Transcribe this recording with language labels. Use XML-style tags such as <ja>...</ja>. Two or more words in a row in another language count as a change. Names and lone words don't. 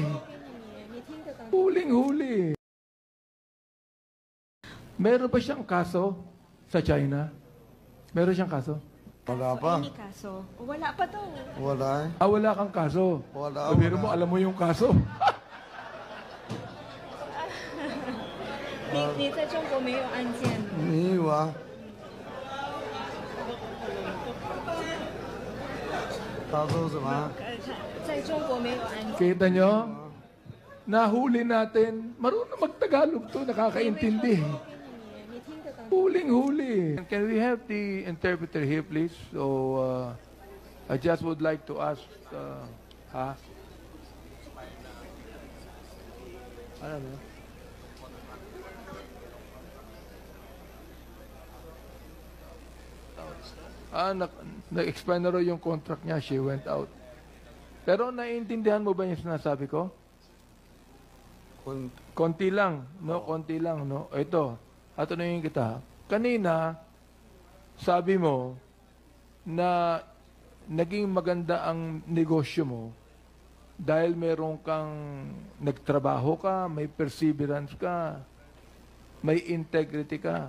<tl>Huling-huli. Meron ba siyang kaso sa China? Meron siyang kaso? Wala pa. Any kaso? Wala pa daw. Wala eh. Wala kang kaso. Wala. Pero mo, alam mo yung kaso.</tl> <zh>你在中国没有案件？没有啊。他说什么？在中国没有案件。</zh> <tl>Kita nyo? Nahuli natin. Marunong mag-Tagalog to, nakakaintindi.</tl> <zh>你听得懂？</zh> <tl>Huling-huli.</tl> <en>Can we have the interpreter here, please? So, I just would like to ask,</en> <tl>ano ba? Na-expire na raw yung contract niya.</tl> <en>She went out.</en> <tl>Pero naiintindihan mo ba yung sinasabi ko? Konti lang, no? Konti lang, no? Ito, tatanungin kita. Kanina, sabi mo na naging maganda ang negosyo mo dahil meron kang nagtrabaho ka, may perseverance ka, may integrity ka.</tl>